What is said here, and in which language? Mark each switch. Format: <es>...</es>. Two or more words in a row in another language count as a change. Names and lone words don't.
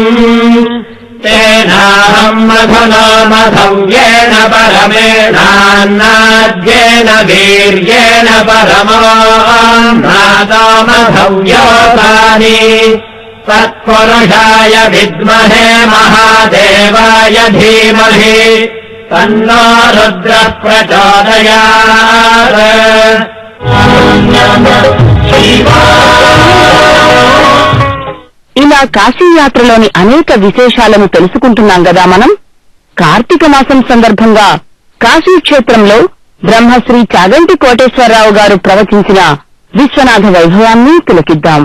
<sa>तेनाहम् मधुना मधव्येन परमेणान्नाद्येन वीर्येण परमोऽन्नादो मधव्योतानि तत्पुरुषाय विद्महे महादेवाय धीमहि तन्नो रुद्रः प्रचोदयात्।</sa> <te>ఇలా కాశీయాత్రలోని అనేక విశేషాలను తెలుసుకుంటున్నాం కదా మనం. కార్తీక మాసం సందర్భంగా కాశీక్షేత్రంలో బ్రహ్మశ్రీ చాగంటి కోటేశ్వరరావు గారు ప్రవచించిన విశ్వనాథ వైభవాన్ని తిలకిద్దాం.</te>